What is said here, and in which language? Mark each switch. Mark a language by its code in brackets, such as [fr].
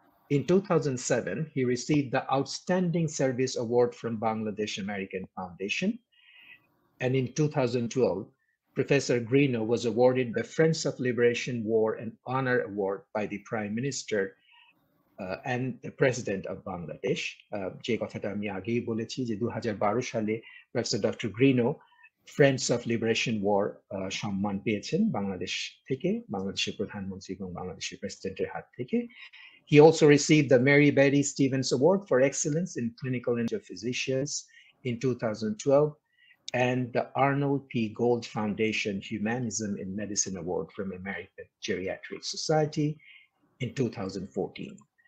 [en] In 2007, he received the Outstanding Service Award from Bangladesh American Foundation. And in 2012, Professor Greenough was awarded the Friends of Liberation War and Honor Award by the Prime Minister and the President of Bangladesh. [bn] যে কথাটা আমি আগেই বলেছি যে 2012 সালে professor doctor গ্রিনো friends of liberation war সম্মান পেয়েছেন বাংলাদেশ থেকে, বাংলাদেশের প্রধানমন্ত্রী এবং বাংলাদেশের প্রেসিডেন্টের হাত থেকে। [en] He also received the Mary Betty Stevens Award for Excellence in Clinical of Physicians in 2012 and the Arnold P. Gold Foundation Humanism in Medicine Award from American Geriatric Society in 2014.